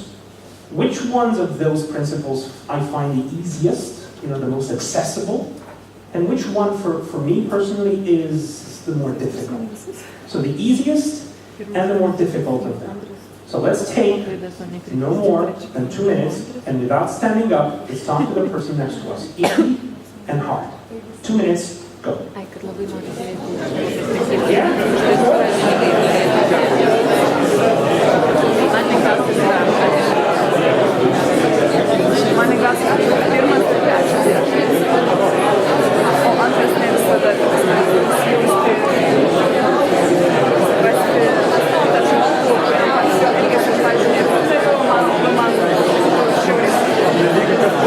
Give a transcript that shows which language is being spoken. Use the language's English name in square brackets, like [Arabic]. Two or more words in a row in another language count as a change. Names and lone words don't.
[English] Which ones of those principles I find the easiest, the most accessible, and which one for me personally is the more difficult? So the easiest and the more difficult of them. So let's take no more than 2 minutes, and without standing up, let's talk to the person next to us. Easy and hard. 2 minutes, go. [Lithuanian] Mane gal pirmas ir trečias. O antras ne visada įsijausti, rasti kitą žmogų, kuriam elgesi, pavyzdžiui, nepritariu, man žiauriai sunku.